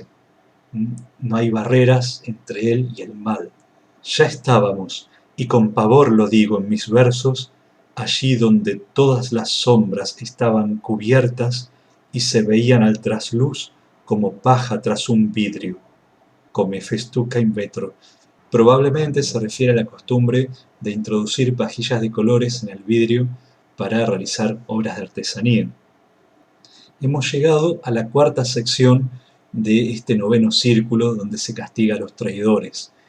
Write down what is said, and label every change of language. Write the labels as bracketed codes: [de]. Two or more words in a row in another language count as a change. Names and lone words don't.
[es] No hay barreras entre él y el mal. Ya estábamos, y con pavor lo digo en mis versos, allí donde todas las sombras estaban cubiertas y se veían al trasluz como paja tras un vidrio, [it] come festuca in vetro. [es] Probablemente se refiere a la costumbre de introducir pajillas de colores en el vidrio para realizar obras de artesanía. Hemos llegado a la cuarta sección de este noveno círculo donde se castiga a los traidores.